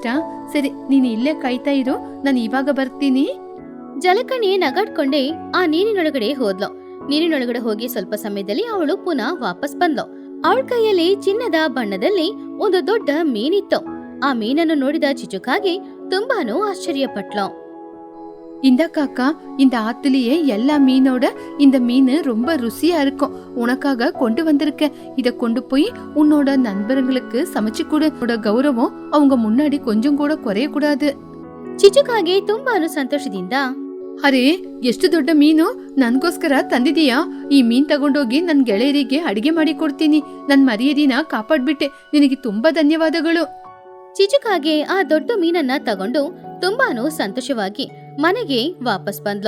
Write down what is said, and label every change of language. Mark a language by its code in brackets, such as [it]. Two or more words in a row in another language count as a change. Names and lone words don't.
[kn] ಸರಿ, ನೀನು ಇಲ್ಲೇ ಕಾಯ್ತಾ ಇರು, ನಾನು ಇವಾಗ ಬರ್ತೀನಿ. ಜಲಕಣಿ ನಗಾಡ್ಕೊಂಡೇ ಆ ನೀರಿನೊಳಗಡೆ ಹೋದ್ಲು. ನೀರಿನೊಳಗಡೆ ಹೋಗಿ ಸ್ವಲ್ಪ ಸಮಯದಲ್ಲಿ ಅವಳು ಪುನಃ ವಾಪಸ್ ಬಂದ್ಲು. ಅವಳ ಕೈಯಲ್ಲಿ ಚಿನ್ನದ ಬಣ್ಣದಲ್ಲಿ ಒಂದು ದೊಡ್ಡ ಮೀನಿತ್ತು. ಆ ಮೀನನ್ನು ನೋಡಿದ ಚಿಚುಕಾಗಿ ತುಂಬಾನು ಆಶ್ಚರ್ಯಪಟ್ಲು. [ta] இந்த காக்கா, இந்த ஆத்துலயே எல்லா மீனோட இந்த மீன் ரொம்ப ருசியா இருக்கும். உனக்காக கொண்டு வந்திருக்க. இத கொண்டு போய் உன்னோட நண்பர்களுக்கு சமைச்சு கொடு. உன்னோட கௌரவம் அவங்க முன்னாடி கொஞ்சம் கூட குறைய கூடாது. [kn] ಚಿಚುಕಾಗೆ ತುಂಬಾನು ಸಂತೋಷದಿಂದ, ಅರೆ, ಎಷ್ಟು ದೊಡ್ಡ ಮೀನು ನನ್ಗೋಸ್ಕರ ತಂದಿದೀಯಾ? ಈ ಮೀನ್ ತಗೊಂಡೋಗಿ ನನ್ ಗೆಳೆಯರಿಗೆ ಅಡಿಗೆ ಮಾಡಿ ಕೊಡ್ತೀನಿ. ನನ್ ಮರ್ಯಾದಿನ ಕಾಪಾಡ್ಬಿಟ್ಟೆ. ನಿನಗೆ ತುಂಬಾ ಧನ್ಯವಾದಗಳು. ಚಿಚುಕಾಗೆ ಆ ದೊಡ್ಡ ಮೀನನ್ನ ತಗೊಂಡು ತುಂಬಾನು ಸಂತೋಷವಾಗಿ ಮನೆಗೆ ವಾಪಸ್ ಬಂದ್ಲು.